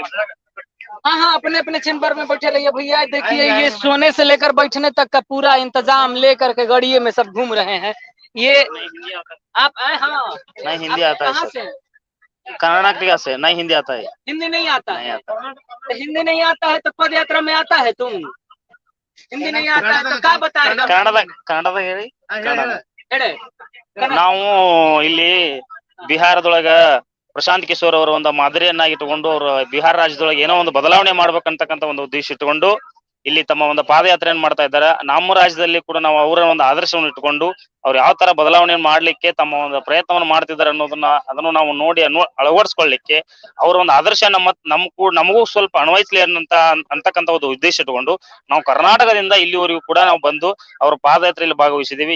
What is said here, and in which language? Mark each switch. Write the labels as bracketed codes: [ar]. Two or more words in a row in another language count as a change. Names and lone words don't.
[hi] हाँ, अपने अपने चेम्बर में बैठे रहिए भैया। देखिए, ये सोने से लेकर बैठने तक का पूरा इंतजाम लेकर के गाड़िए में सब घूम रहे हैं। ये आप आए? हाँ, नहीं हिंदी आता है। कहाँ से? कर्नाटक से। नहीं हिंदी आता है। हिंदी नहीं आता है? तो हिंदी नहीं आता है तो पद यात्रा में आता है तुम? हिंदी नहीं आता है तो क्या बताएगा? [kn] ಕನ್ನಡ ಹೇಳಿ. ಹೇಳಿ. ನಾವು ಇಲ್ಲಿ ಬಿಹಾರದೊಳಗ ಪ್ರಶಾಂತ್ ಕಿಶೋರ್ ಅವರ ಒಂದು ಮಾದರಿಯನ್ನಾಗಿ ಇಟ್ಟುಕೊಂಡು ಅವರು ಬಿಹಾರ ರಾಜ್ಯದೊಳಗೆ ಏನೋ ಒಂದು ಬದಲಾವಣೆ ಮಾಡ್ಬೇಕಂತಕ್ಕಂತ ಒಂದು ಉದ್ದೇಶ ಇಟ್ಟುಕೊಂಡು ಇಲ್ಲಿ ತಮ್ಮ ಒಂದು ಪಾದಯಾತ್ರೆಯನ್ನು ಮಾಡ್ತಾ ಇದ್ದಾರೆ. ನಮ್ಮ ರಾಜ್ಯದಲ್ಲಿ ಕೂಡ ನಾವು ಅವರ ಒಂದು ಆದರ್ಶವನ್ನು ಇಟ್ಟುಕೊಂಡು ಅವ್ರು ಯಾವ ತರ ಬದಲಾವಣೆಯನ್ನು ಮಾಡ್ಲಿಕ್ಕೆ ತಮ್ಮ ಒಂದು ಪ್ರಯತ್ನವನ್ನು ಮಾಡ್ತಿದ್ದಾರೆ ಅನ್ನೋದನ್ನ ಅದನ್ನು ನಾವು ನೋಡಿ ಅಳವಡಿಸ್ಕೊಳ್ಳಿಕ್ಕೆ ಅವರ ಒಂದು ಆದರ್ಶ ನಮಗೂ ಸ್ವಲ್ಪ ಅನ್ವಯಿಸ್ಲಿ ಅಂತಕ್ಕಂತ ಒಂದು ಉದ್ದೇಶ ಇಟ್ಟುಕೊಂಡು ನಾವು ಕರ್ನಾಟಕದಿಂದ ಇಲ್ಲಿವರೆಗೂ ಕೂಡ ನಾವು ಬಂದು ಅವ್ರ ಪಾದಯಾತ್ರೆಯಲ್ಲಿ ಭಾಗವಹಿಸಿದೀವಿ.